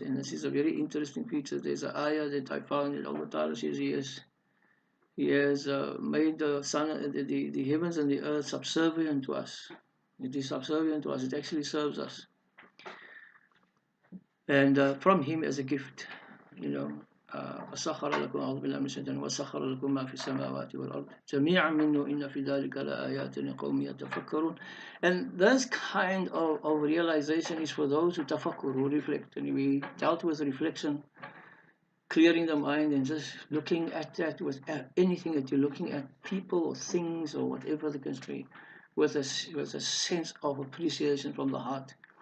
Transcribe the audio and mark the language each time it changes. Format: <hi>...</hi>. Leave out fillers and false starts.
<en>And this is a very interesting feature. There's an ayah that I found that Allah Ta'ala says He has made the sun, the heavens and the earth subservient to us. It is subservient to us. It actually serves us. And from Him as a gift, you know.</en> <ar>وسخر لكم أعوذ بالله من الشيطان وسخر لكم ما في السماوات والأرض جميعا منه إن في ذلك لآيات لقوم يتفكرون.</ar> <en>And this kind of realization is for those who tafakkur, who reflect. And we dealt with reflection, clearing the mind and just looking at that with anything that you're looking at, people or things or whatever the case may be, with a sense of appreciation from the heart.</en>